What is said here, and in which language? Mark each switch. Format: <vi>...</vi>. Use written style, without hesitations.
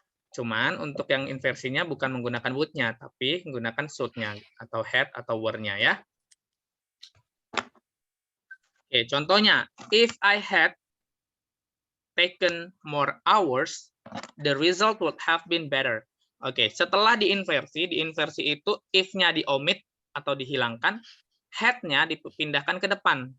<id>Cuman untuk yang inversinya bukan menggunakan would-nya, tapi menggunakan should-nya atau had atau were-nya ya.</id> <en>Oke, contohnya, if I had taken more hours, the result would have been better.</en> <id>Oke, setelah diinversi itu if-nya diomit atau dihilangkan, had-nya dipindahkan ke depan.</id>